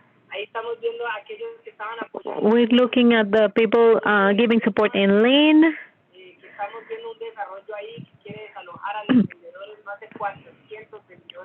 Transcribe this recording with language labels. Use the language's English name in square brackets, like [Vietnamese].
[Spanish] Ahí estamos viendo a aquellos que estaban apoyando. [English] We're looking at the people giving support in Lynn. [Spanish] Que estamos viendo un desarrollo ahí que quiere desalojar a los vendedores, más de 400 vendedores.